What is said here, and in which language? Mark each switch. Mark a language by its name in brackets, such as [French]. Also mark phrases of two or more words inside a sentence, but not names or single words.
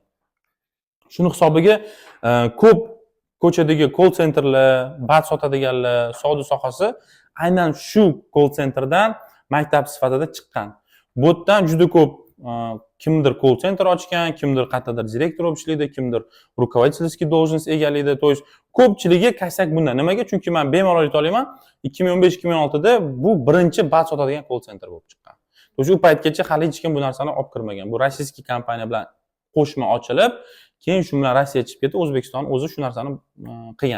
[Uzbek] Shuni hisobiga ko'p ko'chadagi call centerlar, bat sotadiganlar, savdo sohasi aynan shu call centerdan maktab sifatida chiqqan. Bu yerdan juda ko'p kimdir call center ochgan, kimdir qayerdadir direktor bo'lib ishlaydi, kimdir [Russian] руководительский должность [Uzbek] egallaydi. [Russian] То есть [Uzbek] ko'pchiligi qaysak bundan. Nimaga? Chunki men bemalol ayta olaman, 2015-2016da bu birinchi bat sotadigan call center bo'lib chiqqan. O'sha paytgacha hali hech kim bu narsani olib kirmagan. Bu rossiyskiy kompaniya bilan qo'shma ochilib, keyin shu bilan Rossiya chiqib ketdi, O'zbekiston o'zi shu narsani qilgan.